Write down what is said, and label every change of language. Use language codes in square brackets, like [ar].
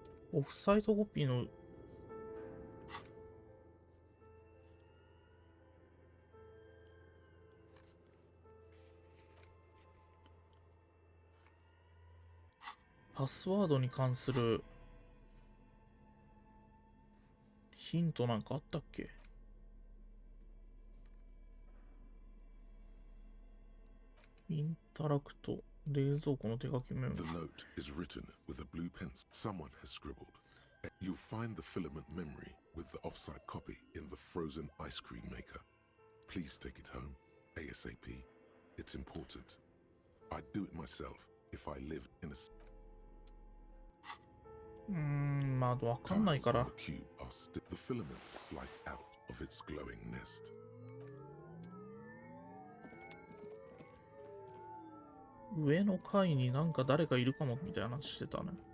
[ja] オフサイトコピーのパスワードに関するヒントなんかあったっけ？インタラクト、冷蔵庫の手書きメモ。 [en] The note is written with a blue pencil. Someone has scribbled. You'll find the filament memory with the offside copy in the frozen ice cream maker. Please take it home, ASAP. It's important. I'd do it myself if I lived in a... [ja] まあわかんないから。 [en] The cube are the filament slides out of its glowing nest. [ja] 上の階になんか誰かいるかもみたいな話してたね。